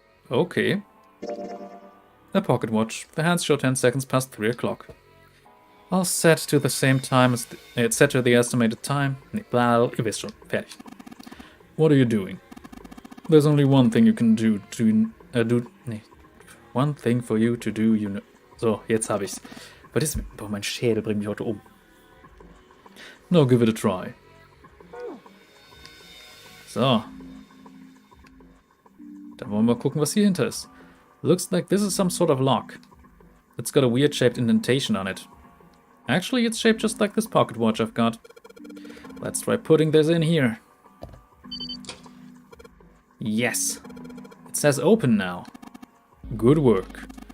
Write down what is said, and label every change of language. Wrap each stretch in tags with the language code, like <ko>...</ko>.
<en>Okay. A pocket watch. The hands show 10 seconds past 3 o'clock. I'll set to the same time as... It's set to the estimated time.</en> <de>Ihr wisst schon. Fertig.</de> <en>What are you doing? There's only one thing you can do to... One thing for you to do, you know...</en> <de>So, jetzt hab ich's. Was ist... Boah, mein Schädel bringt mich heute um.</de> <en>No, give it a try.</en> <de>So. Dann wollen wir mal gucken, was hier hinter ist.</de> <en>Looks like this is some sort of lock. It's got a weird shaped indentation on it. Actually, it's shaped just like this pocket watch I've got. Let's try putting this in here. Yes. It says open now. Good work.</en>